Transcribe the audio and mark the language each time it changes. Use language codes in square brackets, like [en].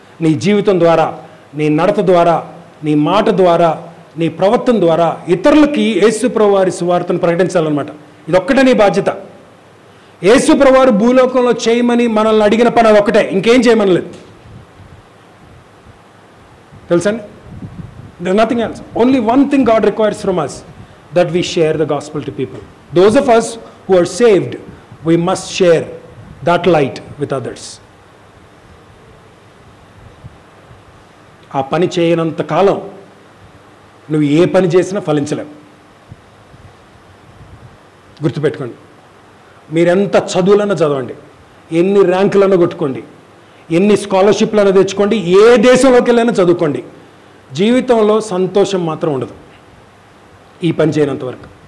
[te] నీ జీవితం ద్వారా, నీ నడత ద్వారా, నీ మాట ద్వారా, నీ ప్రవర్తన ద్వారా ఇతరులకి యేసుప్రభువు వారి సువార్తను ప్రకటించాలన్నమాట. ఇదొక్కటే నీ బాధ్యత. యేసుప్రభువు వారు భూలోకంలో చేయమని మనల్ని అడిగిన పని అదొక్కటే, ఇంకేం చేయమనలేదు. తెలుసండి? [en] There's nothing else. Only one thing God requires from us, that we share the gospel to people. Those of us who are saved, we must share that light with others. [te] ఆ పని చేయనంత కాలం నువ్వు ఏ పని చేసినా ఫలించలేవు. గుర్తుపెట్టుకోండి. మీరెంత చదువులన్నా చదవండి, ఎన్ని ర్యాంకులన్నా కొట్టుకోండి, ఎన్ని స్కాలర్షిప్లన్నా తెచ్చుకోండి, ఏ దేశంలోకి వెళ్ళైనా చదువుకోండి, జీవితంలో సంతోషం మాత్రం ఉండదు ఈ పని చేయనంత వరకు.